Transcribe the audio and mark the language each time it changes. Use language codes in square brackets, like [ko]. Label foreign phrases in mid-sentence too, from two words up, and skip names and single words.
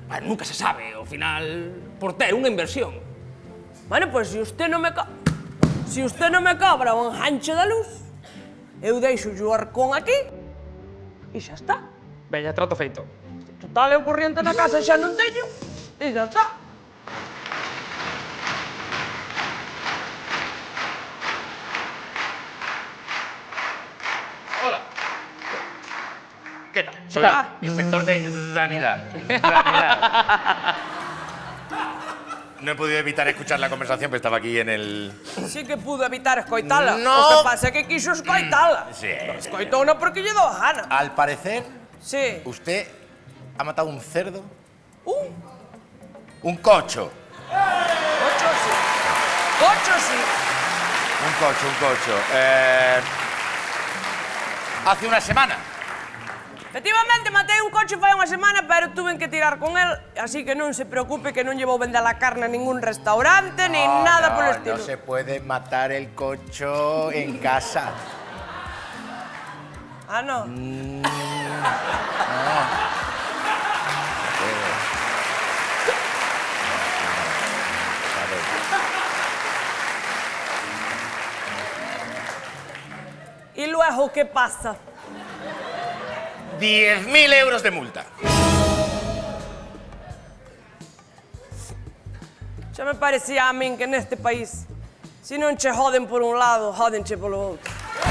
[gl] Bueno, nunca se sabe, ao final, por ter unha inversión. Bueno, pues se usted non me cobra o enganche da luz, eu deixo o arcón aquí e xa está. Veña, trato feito. Total, eu corriente na casa xa non teño. [es] Y ya está. Hola. ¿Qué tal? Soy inspector de sanidad. No he podido evitar escuchar la conversación, pero estaba aquí en el... [gl] Sí que pudo evitar escoitala. [es] No. [gl] O que pasa é que quiso escoitala. [es] Sí. Escoitou non porque lle dou a gana. Al parecer, Sí. usted ha matado un cerdo, Un un cocho. cocho sí. Cocho sí. Un cocho. Hace una semana. Efectivamente, [gl] matei un coche fai unha semana, pero [es] tuve que tirar con el, [gl] así que non se preocupe que non lle vou vender a carne a ningún restaurante, [es] ni nada [gl] polo estilo. [es] No se puede matar el cocho en casa. Ah, no. ¿Y luego qué pasa? 10.000 euros de multa. [gl] Xa me parecía a min que neste país, se non che joden por un lado, jodenche polo outro.